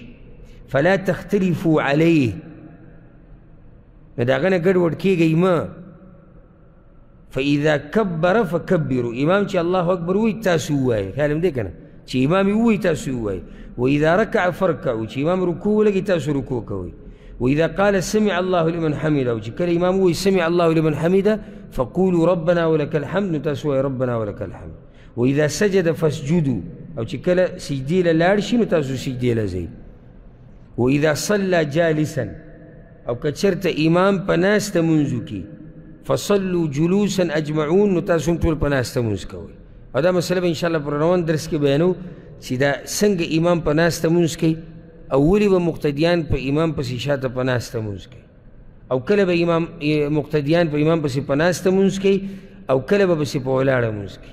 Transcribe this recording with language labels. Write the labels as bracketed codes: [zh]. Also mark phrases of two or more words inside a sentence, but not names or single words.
[ar] فلا تختلفوا علیه، [ps] نو د هغه نه ګډوډ کېږئ مه. [ar] فاذا کبر فکبروا، [ps] امام چې الله اکبر ووایي تاسو ووایئ، خیال هم دی که نه، چې امام یې ووایي تاسو ووایئ. [ar] واذا رکع فرکعوا، [ps] چې امام رکوع ولګي تاسو رکوع کوئ. [ar] واذا قال سمع الله لمن حمده، [ps] چې کله امام ووایي [ar] سمع الله لمن حمده فقولوا ربنا ولك الحمد، [ps] نو تاسو ووایئ [ar] ربنا ولك الحمد. واذا سجد فاسجدوا، [ps] او چې کله سجدې له لاړ شي نو تاسو سجدې له ځئ. [ar] واذا صلى جالسا، [ps] او که چېرته امام په ناسته مونځو کې [ar] فصلوا جلوسا اجمعون، [ps] نو تاسو هم ټول په ناسته مونځ کوئ. او دا مسله به انشاءالله پر روان درس کې بیانو چې دا څنګه امام په ناسته مونځ کوي، او ولې به مقتدیان په امام پسې شاته په ناسته مونځ کوي، او کله به مقتدیان په امام پسې په ناسته مونځ کوي، او کله به پسې په ولاړه مونځ کوي.